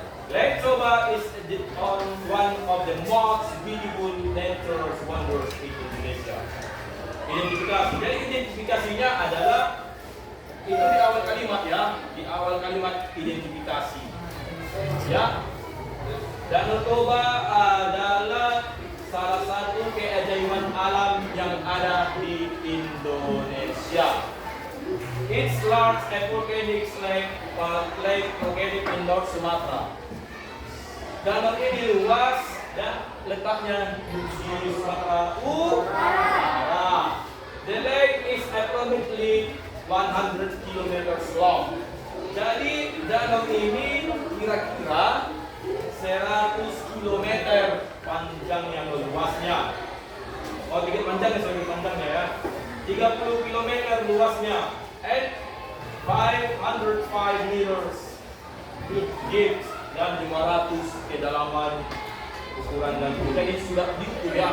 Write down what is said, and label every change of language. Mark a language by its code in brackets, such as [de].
[en] Lektoba is one of the most beautiful nature's wonders in Indonesia. [id] Identifikasi. Jadi identifikasinya adalah itu di awal kalimat, ya, di awal kalimat identifikasi. Ya. Danau Toba adalah salah satu keajaiban alam yang ada di Indonesia. [en] It's large and volcanic lake volcanic in North Sumatra. [id] Danau ini luas dan letaknya di Sumatera Utara. [en] The lake is approximately 100 kilometers long. [id] Jadi danau ini kira-kira 100 km panjangnya atau luasnya. Oh, dikit panjangnya, sorry, panjangnya ya. 30 km luasnya [en] and 505 meters deep [id] dan 500 kedalaman ukuran dan jadi sudah gitu ya.